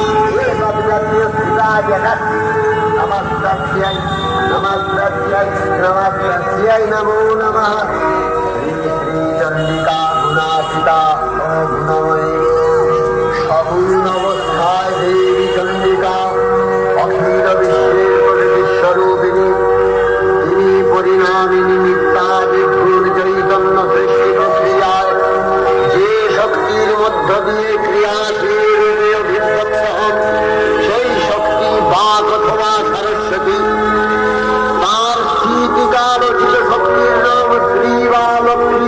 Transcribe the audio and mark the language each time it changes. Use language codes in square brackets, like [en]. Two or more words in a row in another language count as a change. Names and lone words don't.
[sa] एतद्यस्य स्थिताय नमस्तस्यै नमस्तस्यै नमस्तस्यै नमो नमः श्री चण्डिका गुणातीता गुणमयी सगुणावस्थाय देवी चण्डिका अखिल विश्वेश्वर विश्वरूपिणी [bn] তিনি পরিণামিনী নিত্যা বিভুর চৈতন্য সৃষ্টি প্রক্রিয়ায় যে শক্তির মধ্য দিয়ে ক্রিয়াশীল রূপে অভিব্যক্ত হন সেই শক্তি বাক অথবা সরস্বতী। তার স্থিতিকাল রচিত শক্তির নাম শ্রী বা লক্ষ্মী।